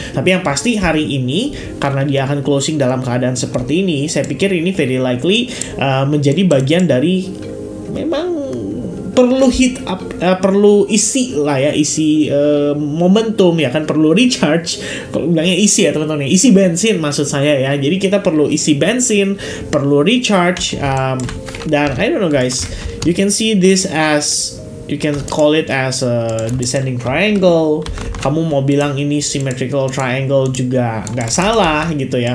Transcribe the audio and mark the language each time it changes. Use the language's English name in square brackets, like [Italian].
[Indonesian] Tapi yang pasti hari ini, karena dia akan closing dalam keadaan seperti ini, saya pikir ini [English] very likely [Indonesian] menjadi bagian dari memang perlu hit up, perlu isi lah ya, isi momentum ya kan, perlu recharge. Kalau bilangnya isi ya teman-teman, isi bensin maksud saya ya. Jadi kita perlu isi bensin, perlu recharge, dan [English] I don't know guys, you can see this as, you can call it as a descending triangle. [Indonesian] Kamu mau bilang ini symmetrical triangle juga nggak salah gitu ya.